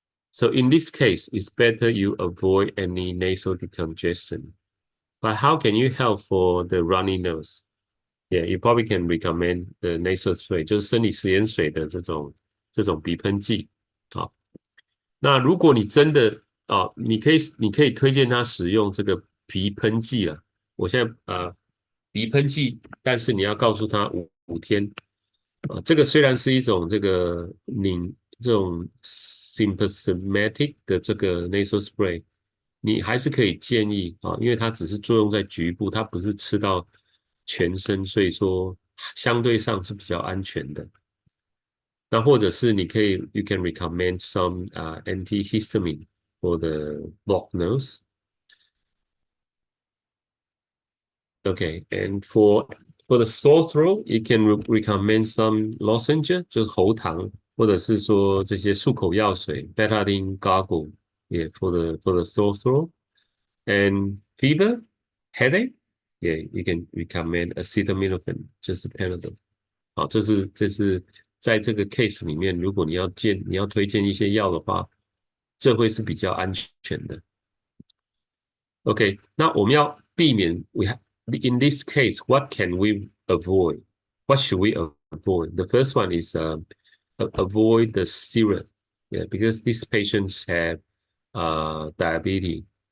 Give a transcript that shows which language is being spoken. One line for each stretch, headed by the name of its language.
English: So in this case, it's better you avoid any nasal decongestion. But how can you help for the runny nose? Yeah, you probably can recommend the nasal spray，
Chinese: 就是生理食盐水的这种鼻喷剂。好，那如果你真的你可以推荐他使用这个鼻喷剂了。我现在鼻喷剂，但是你要告诉他5天。这个虽然是一种这种 symptomatic 的这个 nasal spray， 你还是可以建议因为它只是作用在局部，它不是吃到全身，所以说相对上是比较安全的。那或者是你可以
English: you can recommend some antihistamine for the blocked nose. Okay, and for the sore throat, you can recommend some lozenge，
Chinese: 就是喉糖，或者是说这些漱口药水
English: betadine gargle, yeah, for the sore throat. And fever, headache, yeah, you can recommend acetaminophen,
Chinese: 就是
English: Panadol.
Chinese: 好，这是在这个 case 里面，如果你要推荐一些药的话，这会是比较安全的。
English: OK，
Chinese: 那我们要避免
English: in this case, what can we avoid? What should we avoid? The first one is avoid the syrup, yeah, because these patients have diabetes.